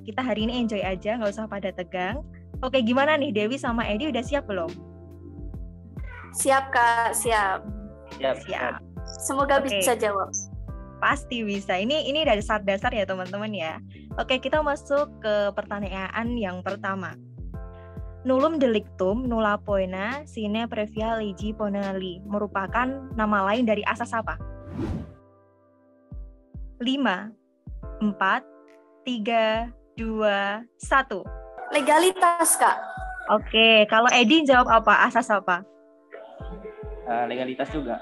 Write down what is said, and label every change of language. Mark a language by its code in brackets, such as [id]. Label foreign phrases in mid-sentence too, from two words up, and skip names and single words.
[id] Kita hari ini enjoy aja, nggak usah pada tegang. Oke, gimana nih Dewi sama Edi, udah siap belum? Siap Kak, siap. Siap. Semoga bisa jawab. Pasti bisa. Ini dari dasar ya teman-teman ya. Oke, kita masuk ke pertanyaan yang pertama. [la] Nullum delictum nulla poena sine previa legi ponenali [id] merupakan nama lain dari asas apa? 5, 4, 3, 2, 1. Legalitas, Kak. Oke, kalau Edi jawab apa? Asas apa? Legalitas juga.